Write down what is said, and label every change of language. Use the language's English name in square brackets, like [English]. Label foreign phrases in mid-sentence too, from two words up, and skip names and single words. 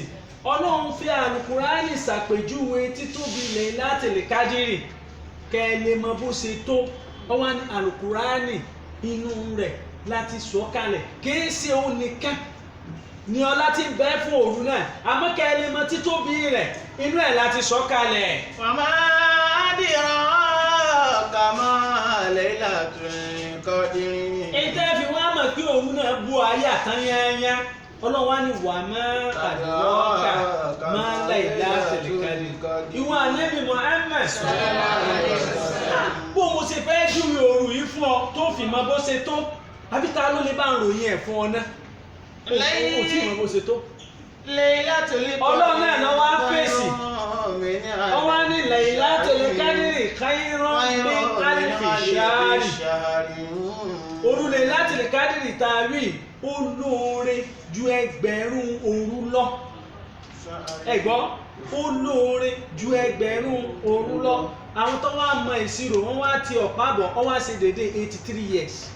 [Yoruba] Ọlọ́run fi àlùkùránì ṣàpèjúwe títóbi Laylatil Qadri kẹ́ ẹ lè mọ bó ṣe tó. Ọwọ́ ní àlùkùránì inú rẹ̀ láti sọ kalẹ̀, kìí ṣe òun nìkan ni ọlá ti ń bẹ fún òru náà, àmọ́ kẹ́ ẹ lè mọ títóbi rẹ̀ inú ẹ̀ láti sọ kalẹ̀. [Arabic] وما أدراك ما ليلة القدر. [Yoruba] Ìtẹ́ fi wá mọ̀ pé òru náà bu ayé àtányányá. Ọlọ́run wá ní [Arabic] وما أدراك ما ليلة القدر. [Yoruba] Ìwọ Ànábì Muhammad bó mo ṣe fẹ́ júwe òru yìí fún ọ tó fi mọ bó ṣe tó, àbí ta ló lè bá ń ròyìn ẹ̀ fún ọ náà? Kò tí mọ bó ṣe tó. Ọlọ́run náà lọ wá fèsì. Ó wá ní [Arabic] ليلة القدر خير من ألف شهر. [Yoruba] Òru Laylatul Qadri tààrí ó lóore ju ẹgbẹ̀rún òru lọ. Ẹ gbọ́, ó lóore ju ẹgbẹ̀rún òru lọ. Àwọn tó wá mọ ìṣirò wọ́n wá ti ọ̀pá bọ̀, wọ́n wá ṣe dédé 83 years.